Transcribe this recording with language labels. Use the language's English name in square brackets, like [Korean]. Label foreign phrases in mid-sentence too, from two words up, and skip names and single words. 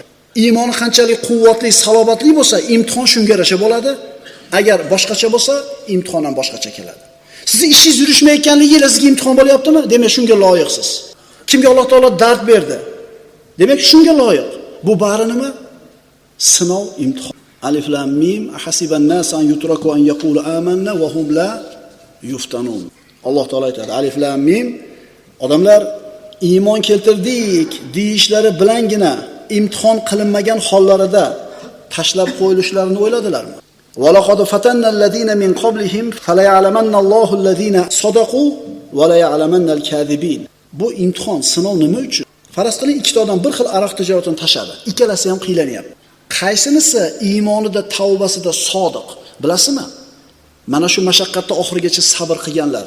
[Uzbek] Iymoni qanchalik quvvatli, salobatli bo'lsa, imtihon shunga yarasha bo'ladi. Agar boshqacha bo'lsa, imtihon ham boshqacha keladi. Sizni ishingiz yurishmayotganligingiz sizga imtihon bo'lyaptimi? Demak, shunga loyiqsiz. Kimga Alloh taolo dard berdi? Demak, shunga loyiq. Bu bari nima? Sinov, imtihon. [Arabic] الم أحسب الناس أن يتركوا أن يقولوا آمنا وهم لا يفتنون. [Uzbek] Alloh taolo aytadi, [Arabic] ألف لام ميم, [Uzbek] odamlar iymon keltirdik deyishlari bilangina imtihon qilinmagan hollarida tashlab qo'yilishlarini o'yladilarmi? [Arabic] ولقد فتنا الذين من قبلهم فليعلمن الله الذين صدقوا وليعلمن الكاذبين. [Uzbek] Bu imtihon, sinov nima uchun? Faraz qiling, ikkita odam bir xil aroq tijoratini tashadi. Ikkalasi ham qiylanyapti. Qaysinisi iymonida, tavbasida sodiq, bilasizmi? Mana shu mashaqqatda oxirigacha sabr qilganlari.